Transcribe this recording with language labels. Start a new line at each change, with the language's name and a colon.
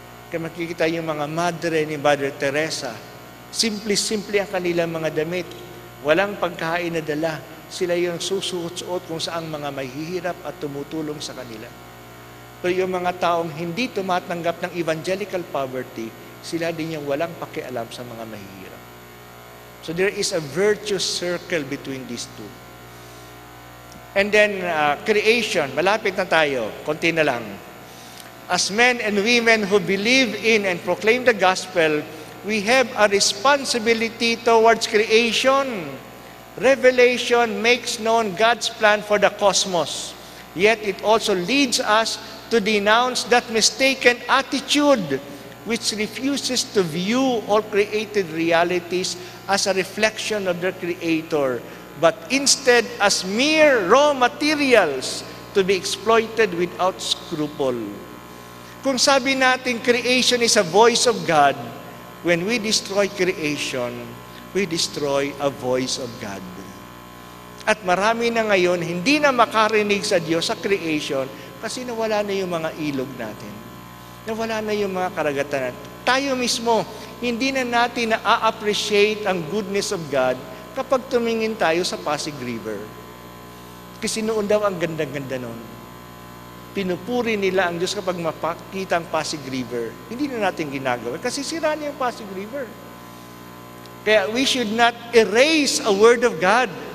Filipino: Kaya makikita yung mga madre ni Mother Teresa, simple-simple ang kanilang mga damit. Walang pagkain na dala. Sila yung susuot-suot kung saang mga mahihirap at tumutulong sa kanila. Pero yung mga taong hindi tumatanggap ng evangelical poverty, sila din yung walang pakialam sa mga mahihirap.
English: So there is a virtuous circle between these two. And then creation,
Filipino: malapit na tayo, konti na lang.
English: As men and women who believe in and proclaim the gospel, we have a responsibility towards creation. Revelation makes known God's plan for the cosmos. Yet it also leads us to denounce that mistaken attitude which refuses to view all created realities as a reflection of their Creator, but instead as mere raw materials to be exploited without scruple.
Filipino: Kung sabi natin
English: creation is a voice of God, when we destroy creation, we destroy a voice of God.
Filipino: At marami na ngayon, hindi na makarinig sa Diyos sa creation kasi nawala na yung mga ilog natin. Nawala na yung mga karagatan. Tayo mismo, hindi na natin na-appreciate ang
English: goodness of God
Filipino: kapag tumingin tayo sa Pasig River. Kasi noon daw ang ganda-ganda noon. Pinupuri nila ang Diyos kapag mapakita ang Pasig River. Hindi na natin ginagawa kasi sira na yung Pasig River.
English: Kaya we should not erase a word of God.